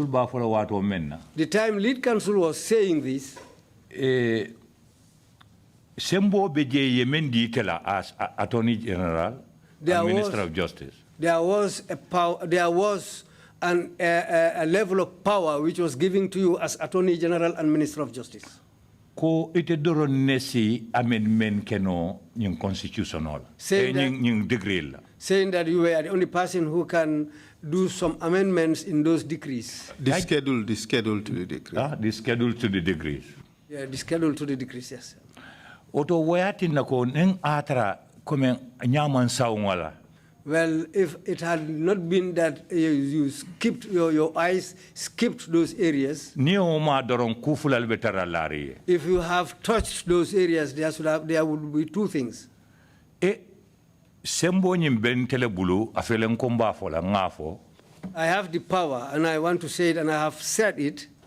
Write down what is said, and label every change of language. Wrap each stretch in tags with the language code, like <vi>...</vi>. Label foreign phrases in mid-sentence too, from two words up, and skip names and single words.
<en>the time lead council was saying this, Sembo Beje Yemendi Tela as Attorney General and Minister of Justice. There was a level of power which was given to you as Attorney General and Minister of Justice.</en> <man>Ko ite doro nesi amendment keno nying constitutional. Saying</man> <en>that you were the only person who can do some amendments in those decrees. The schedule to the decree. The schedule to the decrees. Yeah, the schedule to the decrees, yes.</en> <man>Oto wayati nako neng atra kome nyaman saungala.</man> <en>Well, if it had not been that you skipped, your eyes skipped those areas, if you have touched those areas, there would be 2 things. I have the power, and I want to say it, and I have said it.</en>